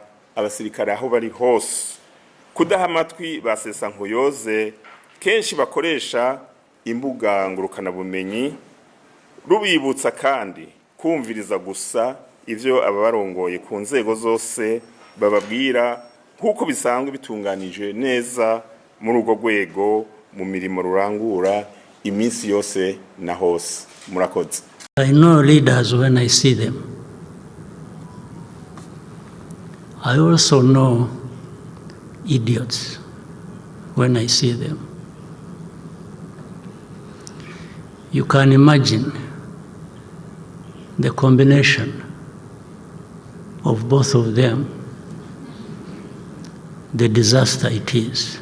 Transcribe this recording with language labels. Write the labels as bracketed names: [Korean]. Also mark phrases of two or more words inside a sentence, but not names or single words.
[Rundi] abasirikare aho bari hose kudaha amatwi basesa nkuyoze kenshi bakoresha imbuga ngurukanabumenyi, rubibutsa kandi kumviriza gusa ivyo ababarongoye ku nzego zose bababwira nk'uko bisanzwe bitunganije neza muri urwo rwego mu mirimo rurangura iminsi yose na hose. Murakoze. [English] I know leaders when I see them. I also know idiots when I see them. You can imagine the combination of both of them, the disaster it is.